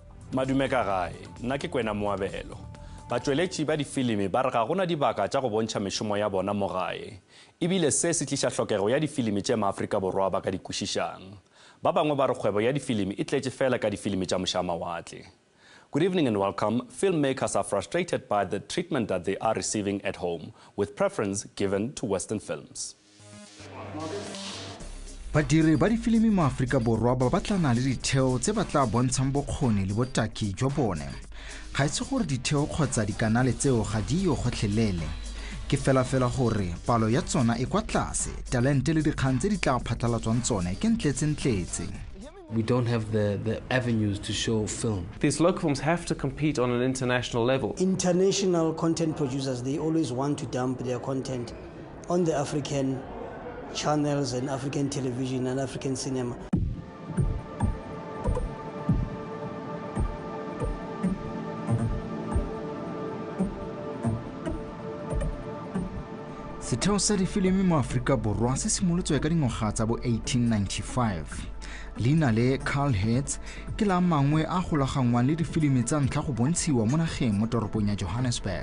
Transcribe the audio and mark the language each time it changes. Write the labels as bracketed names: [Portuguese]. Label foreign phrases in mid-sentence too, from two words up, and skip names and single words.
[Northern Sotho] Madume ka gae, nna ke Kwena Moabelo. Batsweletši ba difilimi ba re ga gona dibaka tša go bontšha mešomo ya bona mo gae. Ebile se se tliša hlokego ya difilimi tše maAfrika Borwa ba ka di kwešišang. Ba bangwe ba re kgwebo ya difilimi e tletše fela ka difilimi tša mošamawatle. [English] Good evening and welcome. Filmmakers are frustrated by the treatment that they are receiving at home, with preference given to Western films. [Tswana] Badiri ba difilimi mo Afrika Borwa ba batlana le ditheo tse ba tla bontshang bokgoni le botaki jwa bone. Ga itse gore ditheo kgotsa dikanale tseo ga di yo gotlhelele. Ke fela gore palo ya tsona e kwa tlase, talente le dikgang tse di tla phatlalatswang tsone ke ntletse. [English] We don't have the avenues to show film. These local films have to compete on an international level. International content producers, they always want to dump their content on the African channels and African television and African cinema. [Tswana] Setheo sa difilimi mo Afrika Borwa se simolotswe ka dingwaga tsa bo 1895. Leina le Carl Hertz ke la mangwe a golagangwang le difilimi tsa ntlha go bontshiwa mo nageng mo toropong ya Johannesburg.